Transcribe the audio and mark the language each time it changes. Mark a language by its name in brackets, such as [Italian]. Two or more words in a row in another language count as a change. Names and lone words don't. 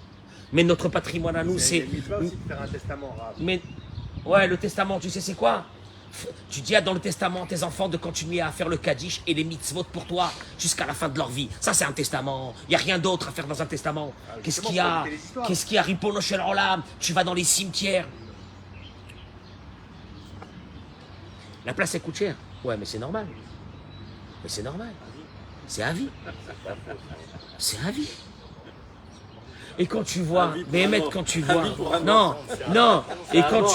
[French] Mais notre patrimoine à nous, c'est... aussi de faire un testament arabe. Mais, ouais, le testament, tu sais c'est quoi? Tu dis dans le testament à tes enfants de continuer à faire le kaddish et les mitzvot pour toi jusqu'à la fin de leur vie. Ça, c'est un testament. Il n'y a rien d'autre à faire dans un testament. Qu'est-ce qu'il y a? Qu'est-ce qu'il y a? [Hebrew] רבונו של עולם. [French] Tu vas dans les cimetières. La place, elle coûte cher. Ouais, mais c'est normal. Mais c'est normal. C'est à vie. C'est à vie. Et quand tu vois, mais quand tu vois, non, et quand tu,